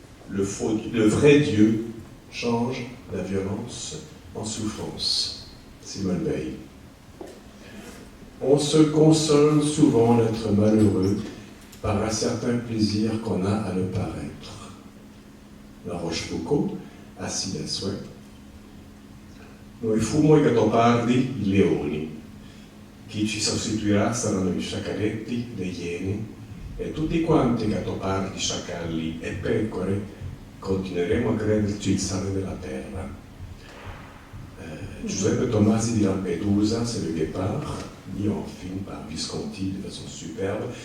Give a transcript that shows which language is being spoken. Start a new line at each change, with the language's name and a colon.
French: Le vrai Dieu change la violence en souffrance. Simone Veil. On se console souvent d'être malheureux par un certain plaisir qu'on a à le paraître. La Rochefoucauld, Acide a souhait.
Italian: Noi fumo I gattopardi, I leoni. Chi ci sostituirà saranno I sciacalletti, le iene, e tutti quanti gattopardi, sciacalli e pecore continueremo a crederci il sale della terra.
French: Giuseppe Tomasi di Lampedusa, c'est le guépard, mis en film par Visconti de façon superbe.